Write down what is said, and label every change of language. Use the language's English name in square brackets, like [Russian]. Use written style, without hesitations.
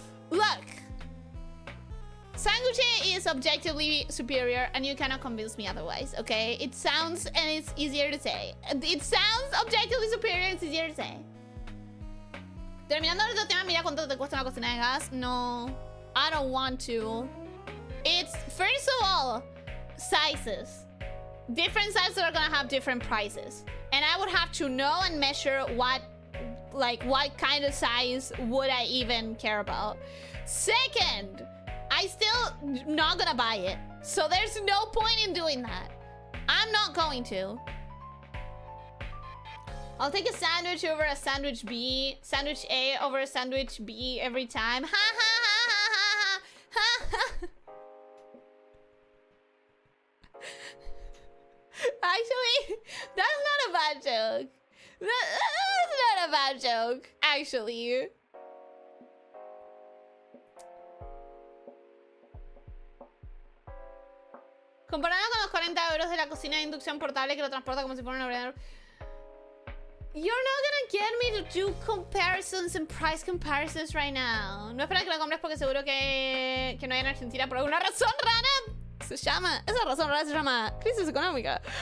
[English] Look. Sanguche is objectively superior and you cannot convince me otherwise, okay? It sounds and it's easier to say. It sounds objectively superior and it's easier to say. [Spanish] Terminando el tema, mira cuánto te cuesta una cocina de gas. [English] No, I don't want to. It's, first of all, sizes. Different sizes are gonna have different prices. And I would have to know and measure what kind of size would I even care about. Second, I still not gonna buy it. So there's no point in doing that. I'm not going to. I'll take a sandwich over a sandwich B, sandwich A over a sandwich B every time. Ha ha ha ha ha ha ha. Actually, that's not a bad joke. That's not a bad joke, actually. [Spanish] Comparado con los 40 euros de la cocina de inducción portable que lo transporta como si fuera un ordenador. [English] You're not gonna get me to do comparisons and price comparisons right now. [Spanish] No espera que lo compres porque seguro que no hay en Argentina por alguna razón rara. Se llama, esa razón rara se llama crisis económica.